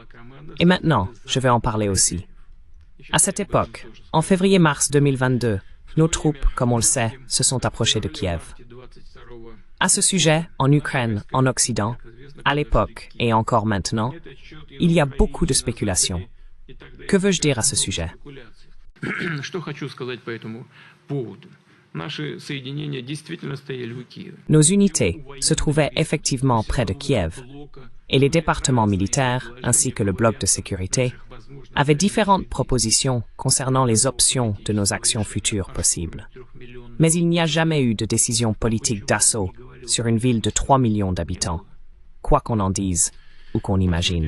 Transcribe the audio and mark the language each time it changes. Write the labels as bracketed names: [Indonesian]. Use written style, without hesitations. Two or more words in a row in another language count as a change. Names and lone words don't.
[French] Et maintenant, je vais en parler aussi. À cette époque, en février-mars 2022, nos troupes, comme on le sait, se sont approchées de Kiev. À ce sujet, en Ukraine, en Occident, à l'époque et encore maintenant, il y a beaucoup de spéculations. Que veux-je dire à ce sujet? [Russian] Что хочу сказать по этому поводу? Наши соединения действительно стояли у Киева. [French] Nos unités se trouvaient effectivement près de Kiev, et les départements militaires, ainsi que le bloc de sécurité, avaient différentes propositions concernant les options de nos actions futures possibles. Mais il n'y a jamais eu de décision politique d'assaut sur une ville de 3 millions d'habitants, quoi qu'on en dise ou qu'on imagine.